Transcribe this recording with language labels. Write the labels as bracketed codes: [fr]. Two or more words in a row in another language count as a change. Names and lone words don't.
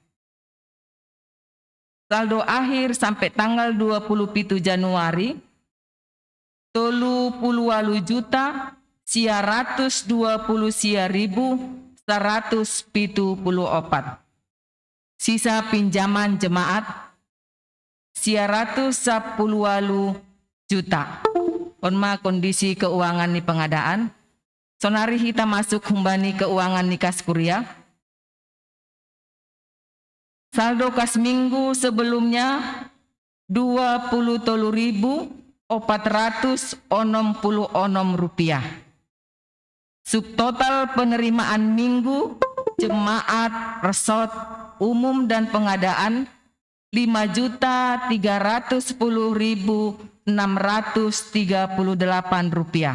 [id] Saldo akhir sampai tanggal 27 Januari 30.120.174. Sisa pinjaman jemaat 110 juta. [bts] Onma [id] kondisi keuangan [bts] ni pengadaan. Sonari [id] kita masuk [bts] humbani keuangan ni kas kuria. [id] Saldo kas minggu sebelumnya 23.466 rupiah. Subtotal penerimaan minggu jemaat, resort, umum dan pengadaan 5.310.638 rupiah.